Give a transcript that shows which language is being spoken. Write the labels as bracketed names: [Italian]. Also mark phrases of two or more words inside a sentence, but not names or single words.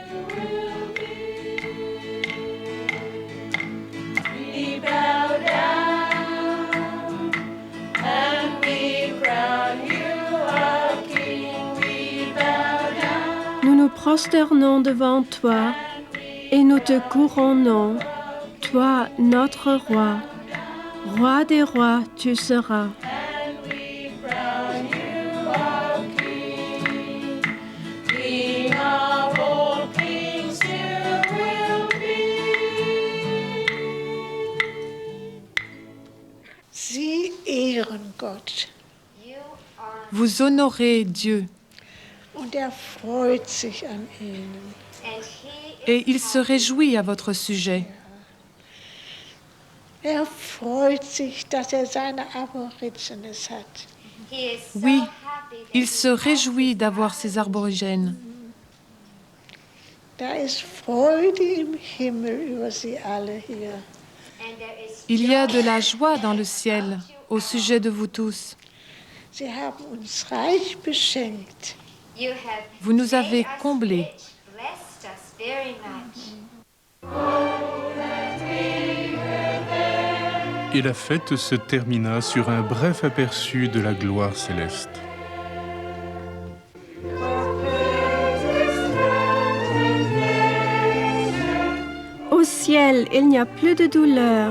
[French] Nous nous prosternons devant toi et nous te couronnons, toi notre roi. Roi des rois, tu seras. [German] Sie ehren Gott. [French] Vous honorez Dieu [German] Und freut sich an ihnen. [French] et il se réjouit à votre sujet. [German] Freut sich, dass seine Aborigines hat. [French] Oui, il se réjouit d'avoir ces aborigènes. [German] Da ist Freude im Himmel über sie alle hier. [French] Il y a de la joie dans le ciel au sujet de vous tous. [German] Sie haben uns reich beschenkt. [French] Vous nous avez comblés. Et la fête se termina sur un bref aperçu de la gloire céleste. Au ciel, il n'y a plus de douleur.